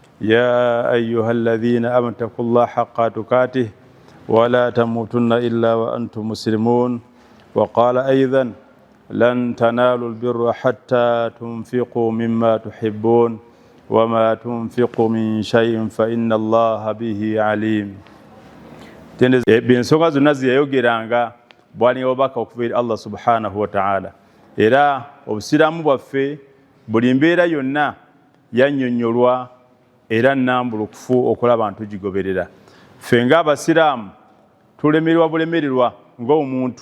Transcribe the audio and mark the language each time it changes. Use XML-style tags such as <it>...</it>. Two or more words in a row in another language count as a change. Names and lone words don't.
<ar>يا أيها الذين آمنوا اتقوا الله حق تقاته ولا تموتن إلا وأنتم مسلمون. وقال أيضا لن تنالوا البر حتى تنفقوا مما تحبون وما تنفقوا من شيء فإن الله به عليم.</ar> <lg>Bensonga zonna zeyayogeranga bwali obubaka okuva eri Allah</lg> <ar>سبحانه وتعالى.</ar> <lg>Era obusiraamu bwaffe buli mbeera yonna yannyonnyolwa era nnambulukufu okulaba ntugigoberera. Ffe ng'abasiraamu tulemerwa bulemererwa ng'omuntu.</lg>